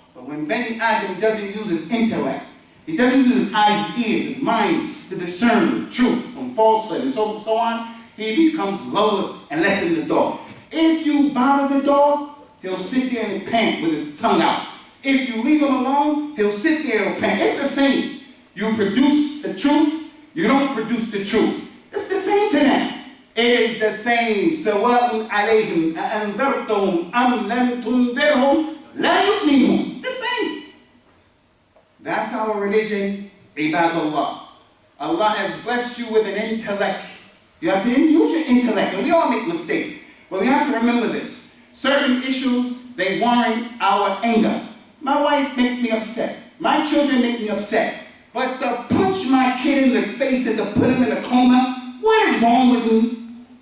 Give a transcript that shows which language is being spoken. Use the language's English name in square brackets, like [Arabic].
[English] But when Bani Adam doesn't use his intellect, he doesn't use his eyes, his ears, his mind to discern truth from falsehood and so on, he becomes lower and less than the dog. If you bother the dog, he'll sit there and pant with his tongue out. If you leave him alone, he'll sit there and pant. It's the same. You produce the truth, you don't produce the truth. It's the same to them. It is the same. [Arabic] سَوَاءٌ عَلَيْهِمْ أَأَنذَرْتَهُمْ أَمْ لَمْ تُنذِرْهُمْ لَا يُؤْمِنُونَ. [English] It's the same. That's our religion, ibadallah. Allah has blessed you with an intellect. You have to use your intellect, and we all make mistakes. But we have to remember this. Certain issues, they warrant our anger. My wife makes me upset. My children make me upset. But to punch my kid in the face and to put him in a coma, what is wrong with me?